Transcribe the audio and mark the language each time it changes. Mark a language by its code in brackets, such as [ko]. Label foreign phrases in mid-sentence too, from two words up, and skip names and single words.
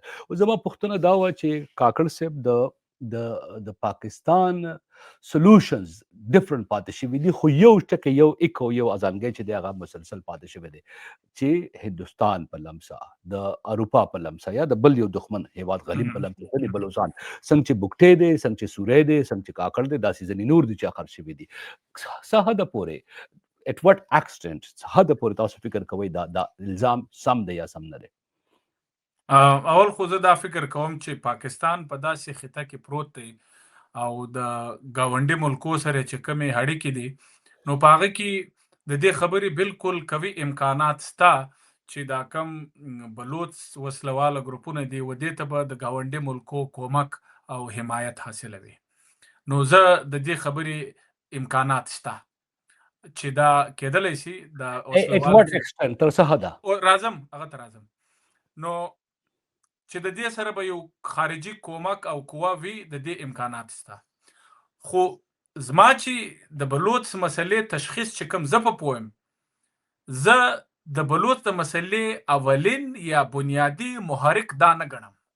[ps] او زما پوښتنه دا وه چې کاکړ صاحب د پاکستان [en] solutions different [ps] پاتې شوي دي، خو یو ټکی، یو ایکو، یو اذانګی چې دی هغه مسلسل پاتې شوی دی چې هندوستان په لمسه، د اروپا په لمسه، یا د بل یو دښمن هیواد غریب په لمسه ځینې بلوچستان څنګه چې بوکټې دی، څنګه چې سوری دی، څنګه چې کاکړ دی، داسې ځینې نور دي چې اخر شوي دي. څه حده پورې [en] at what extent [ps] څه حده پورې تاسو فکر کوئ دا الزام سم دی یا سم نه دی؟ اول خو زه دا فکر کوم چې پاکستان په داسې خطه کې پروت دی او د ګاونډي ملکو سره چې کومې اړیکې دي، نو په هغه کې د دې خبرې بالکل قوي امکانات شته چې دا کم بلوڅ وسلواله ګروپونه دي و دې ته به د ګاونډي ملکو کومک او حمایت حاصلوي. نو زه د دې خبرې امکانات شته چې دا کېدلی شي د [en] at what extent [ps] تر څه حده؟ راځم هغه ته راځم. نو چې د دې سره به یو خارجي کومک او قوه وي، د دې امکانات شته. خو زما چې د بلوڅ مسلې تشخیص چې کوم زه په پوهم، زه د بلوڅ د مسلې اولین یا بنیادی محرک دا نه ګڼم.